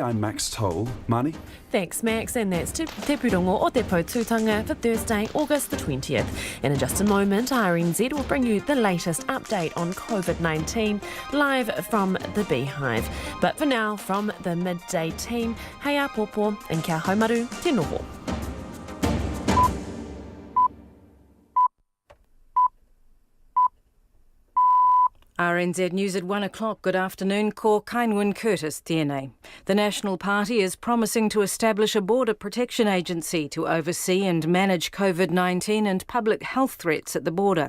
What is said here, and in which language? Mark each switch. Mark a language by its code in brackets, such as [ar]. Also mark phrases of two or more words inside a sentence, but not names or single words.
[en] I'm Max Toll. Mani? Thanks, Max. And that's Te Pūrongo o Te Pōtūtanga for Thursday, August the 20th. And in just a moment, RNZ will bring you the latest update on COVID-19 live from the Beehive. But for now, from the midday team, [mi] hei a pōpō and kia haumaru te noho. [en] RNZ News at 1 o'clock. Good afternoon. [mi] Ko Kainwin Curtis tēnei. [en] The National Party is promising to establish a border protection agency to oversee and manage COVID-19 and public health threats at the border.